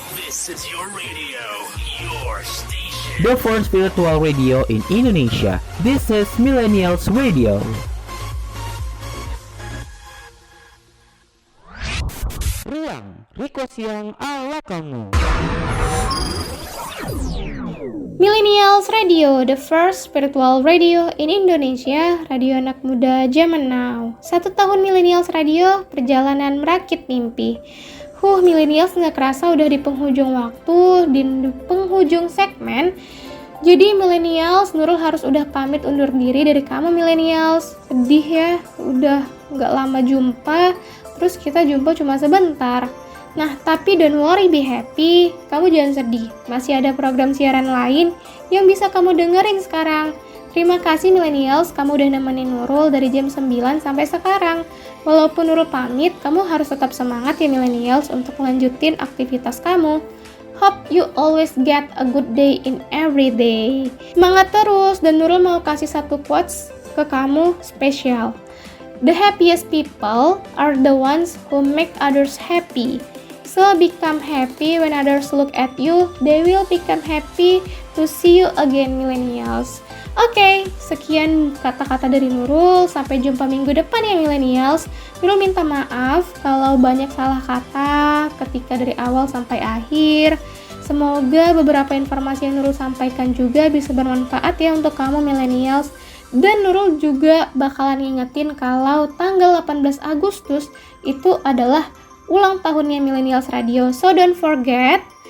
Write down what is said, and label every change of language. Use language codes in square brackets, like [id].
[en] This is your radio, your station. The first virtual radio in Indonesia. This is Millennials Radio. [id] Ruang request yang ala kamu. [en] Millennials Radio, the first spiritual radio in Indonesia, [id] radio anak muda zaman now. 1 tahun Millennials Radio, perjalanan merakit mimpi. Millennials nggak kerasa udah di penghujung waktu, di penghujung segmen. Jadi Millennials, Nurul harus udah pamit undur diri dari kamu Millennials. Sedih ya, udah nggak lama jumpa, terus kita jumpa cuma sebentar. Nah, tapi [en] don't worry, be happy. [id] Kamu jangan sedih. Masih ada program siaran lain yang bisa kamu dengerin sekarang. Terima kasih Millennials, kamu udah nemenin Nurul dari jam 9 sampai sekarang. Walaupun Nurul pamit, kamu harus tetap semangat ya Millennials untuk lanjutin aktivitas kamu. [en] Hope you always get a good day in every day. [id] Semangat terus, dan Nurul mau kasih satu quotes ke kamu spesial. [en] The happiest people are the ones who make others happy. So become happy when others look at you. They will become happy to see you again Millennials. [id] Oke, sekian kata-kata dari Nurul. Sampai jumpa minggu depan ya Millennials. Nurul minta maaf kalau banyak salah kata ketika dari awal sampai akhir. Semoga beberapa informasi yang Nurul sampaikan juga bisa bermanfaat ya untuk kamu Millennials. Dan Nurul juga bakalan ngingetin kalau tanggal 18 Agustus itu adalah ulang tahunnya Millennials Radio, [en] so don't forget.